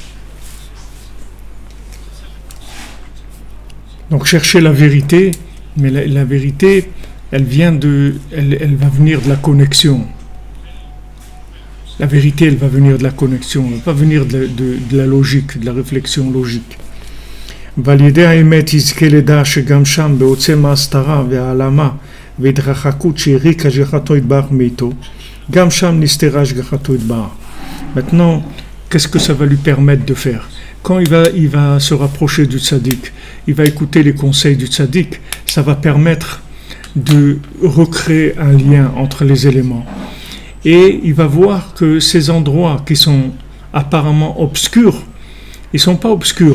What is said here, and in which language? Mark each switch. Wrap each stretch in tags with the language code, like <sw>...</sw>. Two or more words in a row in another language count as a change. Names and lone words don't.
<fr>Donc cherchez la vérité, mais la vérité, elle va venir de la connexion. La vérité, elle va venir de la connexion, elle ne va pas venir de la logique, de la réflexion logique.</fr> <he>ועל-ידי האמת יזכה לדע שגם שם בעוצם ההסתרה והעלמה והתרחקות שהריקה השגחתו יתברך מאיתו, גם שם נסתרה השגחתו יתברך.</he> <fr>Maintenant, qu'est-ce que ça va lui permettre de faire? Quand il va se rapprocher du tzaddik, il va écouter les conseils du tzaddik, ça va permettre de recréer un lien entre les éléments. Et il va voir que ces endroits qui sont apparemment obscurs, ils ne sont pas obscurs.</fr>